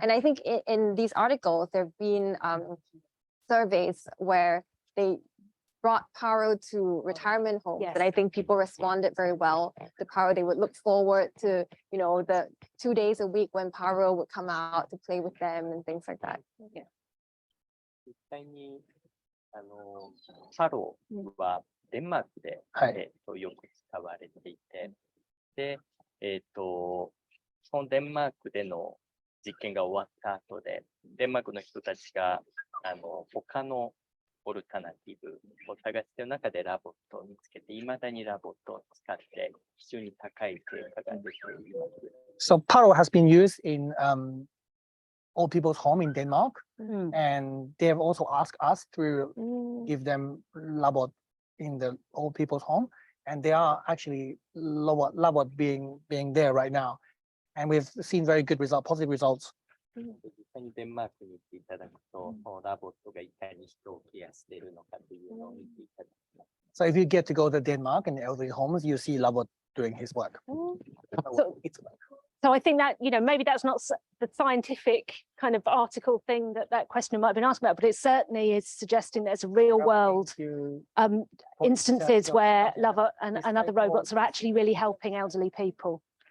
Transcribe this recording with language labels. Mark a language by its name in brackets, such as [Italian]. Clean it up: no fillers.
[English] And I think in these articles, there have been surveys where they brought Paro to retirement homes, Yes. and I think people responded very well to Paro. They would look forward to, you know, the 2 days a week when Paro would come out to play with them and things like that. Yeah. [Japanese] 実際にパロはデンマークで、はいよく使われていて、で、そのデンマークでの実験が終わった後で、デンマークの人たちが他のオルタナティブを探している中でラボットを見つけて、いまだにラボットを使って非常に高い成果が出ています。 [English] So Paro has been used in old people's home in Denmark, and they have also asked us to give them LOVOT in the old people's home, and they are actually LOVOT being there right now, and we've seen very good positive results. 実際にデンマークに行っていただくと、ラボットがいかに人をケアしているのかというのを見ていただきます。 So if you get to go to Denmark and elderly homes, you see LOVOT doing his work. So So I think that, maybe that's not the scientific kind of article thing that question might have been asked about, but it certainly is suggesting there's a real world instances where LOVOT and other robots are actually really helping elderly people.